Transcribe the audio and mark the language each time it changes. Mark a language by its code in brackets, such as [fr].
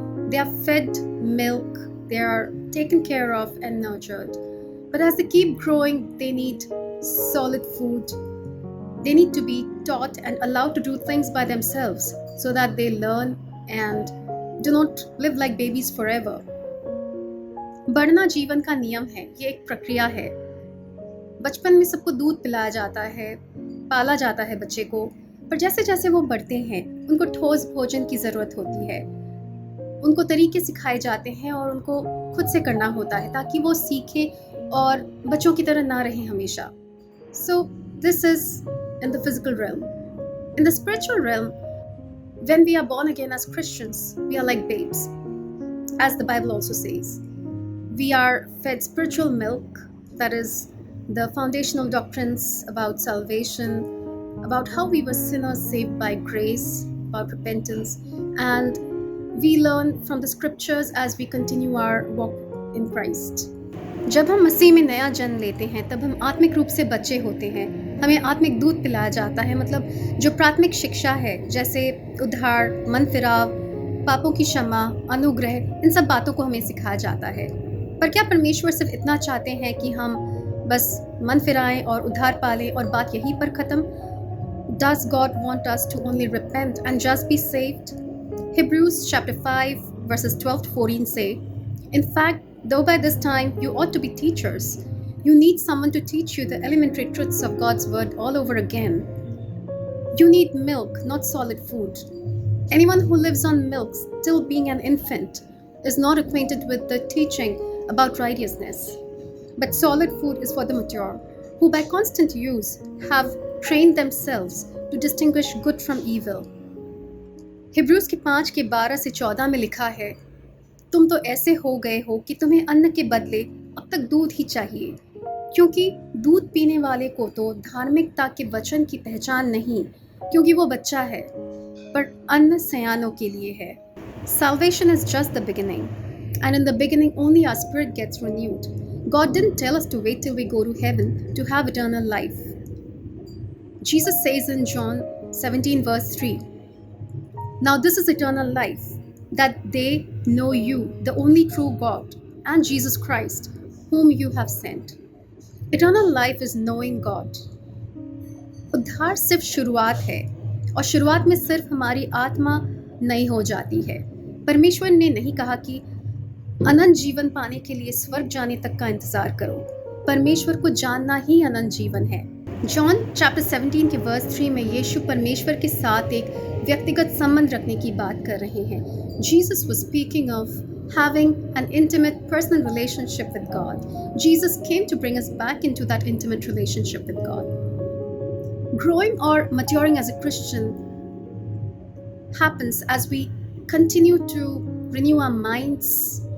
[en] They are fed milk, they are taken care of and nurtured. But as they keep growing, they need solid food. They need to be taught and allowed to do things by themselves so that they learn and do not live like babies forever. [hi] बढ़ना जीवन का नियम है, ये एक प्रक्रिया है. बचपन में सबको दूध पिलाया जाता है, पाला जाता है बच्चे को, पर जैसे जैसे वो बढ़ते हैं, उनको ठोस भोजन की ज़रूरत होती है. उनको तरीके सिखाए जाते हैं और उनको खुद से करना होता है ताकि वो सीखें और बच्चों की तरह ना रहें हमेशा. [en] So this is in the physical realm. In the spiritual realm, when we are born again as Christians, we are like babes, as the Bible also says. We are fed spiritual milk, that is the foundational doctrines about salvation, about how we were sinners saved by grace, about repentance, and we learn from the scriptures as we continue our walk in Christ. [hi] जब हम मसीह में नया जन्म लेते हैं तब हम आत्मिक रूप से बच्चे होते हैं. हमें आत्मिक दूध पिलाया जाता है, मतलब जो प्राथमिक शिक्षा है, जैसे उद्धार, मन फिराव, पापों की क्षमा, अनुग्रह, इन सब बातों को हमें सिखाया जाता है. पर क्या परमेश्वर सिर्फ इतना चाहते हैं कि हम बस मन फिराएं और उद्धार पालें और बात यहीं पर ख़त्म? [en] Does God want us to only repent and just be saved? Hebrews chapter 5 verses 12 to 14 say, in fact, though by this time you ought to be teachers, you need someone to teach you the elementary truths of God's word all over again. You need milk, not solid food. Anyone who lives on milk, still being an infant, is not acquainted with the teaching about righteousness. But solid food is for the mature, who by constant use have trained themselves to distinguish good from evil. [hi] Hebrews के 5 के 12 से 14 में लिखा है, तुम तो ऐसे हो गए हो कि तुम्हें अन्न के बदले अब तक दूध ही चाहिए, क्योंकि दूध पीने वाले को तो धार्मिकता के वचन की पहचान नहीं, क्योंकि वो बच्चा है, पर अन्न सयानों के लिए है. [en] Salvation is just the beginning, and in the beginning only our spirit gets renewed. God didn't tell us to wait till we go to heaven to have eternal life. Jesus says in John 17 verse 3, now this is eternal life, that they know you, the only true God, and Jesus Christ, whom you have sent. Eternal life is knowing God. [hi] उद्धार सिर्फ शुरुआत है, और शुरुआत में सिर्फ हमारी आत्मा नई हो जाती है. परमेश्वर ने नहीं कहा कि अनंत जीवन पाने के लिए स्वर्ग जाने तक का इंतजार करो. परमेश्वर को जानना ही अनंत जीवन है. जॉन चैप्टर 17 के वर्स 3 में यीशु परमेश्वर के साथ एक व्यक्तिगत संबंध रखने की बात कर रहे हैं. [en] Jesus was speaking of having an intimate personal relationship with God. Jesus came to bring us back into that intimate relationship with God. Growing or maturing as a Christian happens as we continue to renew our minds,